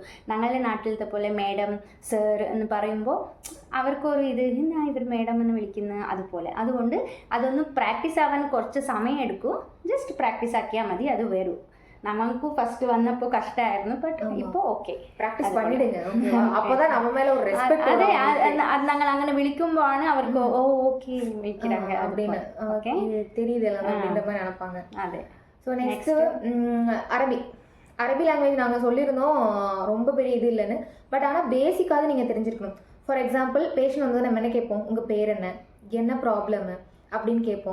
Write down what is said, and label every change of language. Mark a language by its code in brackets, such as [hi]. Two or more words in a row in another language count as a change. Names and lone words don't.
[ml] ഞങ്ങളുടെ നാട്ടിലത്തെ പോലെ മേഡം സർ എന്ന് പറയുമ്പോൾ അവർക്കൊരു ഇത് എന്നാ ഇവർ മേഡം എന്ന് വിളിക്കുന്നത് അതുപോലെ. അതുകൊണ്ട് അതൊന്ന് പ്രാക്ടീസ് ആവാൻ കുറച്ച് സമയം എടുക്കും. ജസ്റ്റ് പ്രാക്ടീസ് ആക്കിയാൽ മതി, അത് വരും. നമുക്ക് ഫസ്റ്റ് വന്നപ്പോ കഷ്ടമായിരുന്നു, ബട്ട് ഇപ്പൊ ഓക്കെ [ta] പ്രാക്ടീസ് பண்ணிடுங்க. அப்பதான் நம்ம மேல ஒரு ரெஸ்பெக்ட். [ml] അതെ, ഞങ്ങൾ അങ്ങനെ വിളിക്കുമ്പോഴാണ് അവർക്ക് ഓ ഓക്കെ വിളിக்கிறாங்க [ta] அப்படின்னு ஓகே தெரியுதுல அப்படின்ற மாதிரி நினைப்பாங்க. [ml] അതെ. [ta] ஸோ நெக்ஸ்ட் அரபி லாங்குவேஜ் நாங்கள் சொல்லியிருந்தோம் ரொம்ப பெரிய இது இல்லைன்னு, பட் ஆனால் பேசிக்காவது நீங்கள் தெரிஞ்சிருக்கணும். [en] for example patient [ta] வந்து நம்ம என்ன கேட்போம், உங்கள் பேர் என்ன ப்ராப்ளமு அப்படின்னு கேட்போம்.